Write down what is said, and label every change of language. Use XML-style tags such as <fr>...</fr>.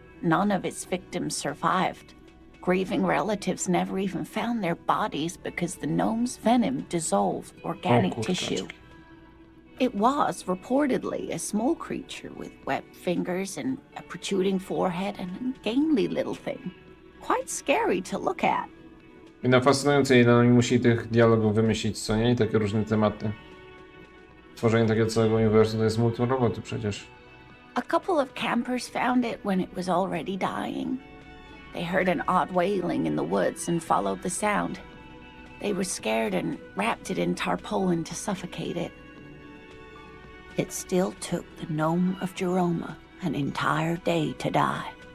<en>None of its victims survived. Grieving relatives never even found their bodies because the gnome's venom dissolved organic tissue. It was reportedly a small creature with webbed fingers and a protruding forehead and an ungainly little thing. Quite scary to look at.</en> <pl>I na fascynujące, ile oni musi tych dialogów wymyślić, co nie? I takie różne tematy. Tworzenie takiego całego uniwersum to jest multum roboty przecież.</pl> <en>A couple of campers found it when it was already dying. They heard an odd wailing in the woods and followed the sound. They were scared and wrapped it in tarpaulin to suffocate it. It still took the gnome of Jeroma an entire day to die.</en>